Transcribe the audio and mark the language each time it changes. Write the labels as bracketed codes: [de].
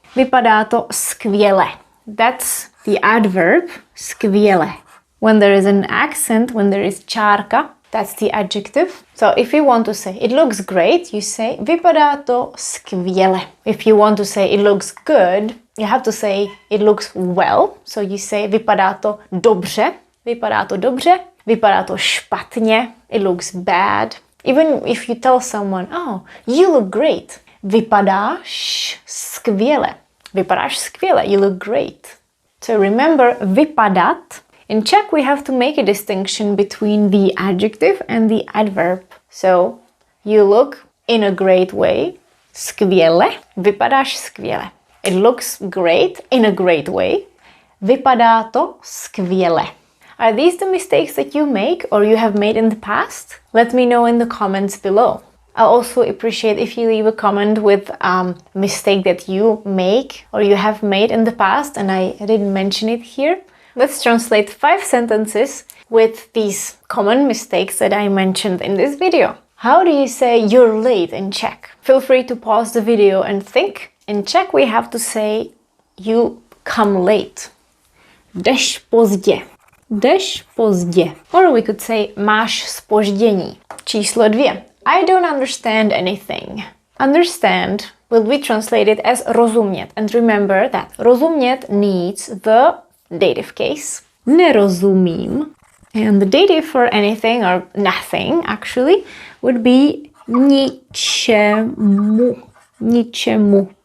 [cs] Vypadá to skvěle. [en] That's the adverb skvěle. When there is an accent, when there is čárka, that's the adjective. So if you want to say it looks great, you say [cs] vypadá to skvěle. [en] If you want to say it looks good, you have to say it looks well. So you say [cs] vypadá to dobře. Vypadá to dobře. Vypadá to špatně. [en] It looks bad. Even if you tell someone, oh, you look great. [cs] Vypadáš skvěle. Vypadáš skvěle. [en] You look great. So remember, vypadat. In Czech, we have to make a distinction between the adjective and the adverb. So, you look in a great way. Skvěle. [cs] Vypadáš skvěle. [en] It looks great in a great way. [cs] Vypadá to skvěle. [en] Are these the mistakes that you make or you have made in the past? Let me know in the comments below. I'll also appreciate if you leave a comment with a mistake that you make or you have made in the past and I didn't mention it here. Let's translate 5 sentences with these common mistakes that I mentioned in this video. How do you say you're late in Czech? Feel free to pause the video and think. In Czech we have to say you come late. [cs] Jdeš pozdě. Jdeš pozdě. [en] Or we could say [cs] máš zpoždění. Číslo 2. [en] I don't understand anything. Understand will be translated as rozumět. And remember that rozumět needs the dative case. [cs] Nerozumím. [en] And the dative for anything or nothing actually would be ničemu. Ničemu.